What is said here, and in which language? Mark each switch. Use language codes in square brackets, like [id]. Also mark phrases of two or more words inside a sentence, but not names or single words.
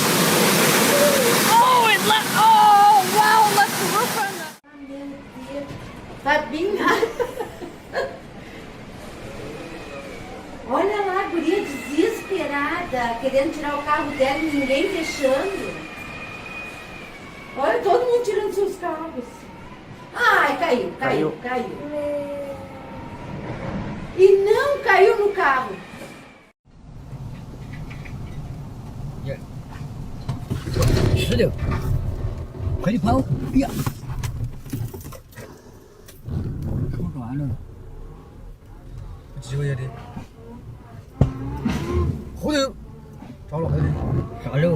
[en] Oh, it left. Oh wow, it left the roof on that. [pt] Fabinha. Olha lá, a guria desesperada, querendo tirar o carro dela e ninguém deixando. Olha, todo mundo tirando seus carros. Ai, caiu. E não caiu no carro. Olha, [zh] 快点跑！哎呀，手软了。几个月的？后头着了，后头啥肉？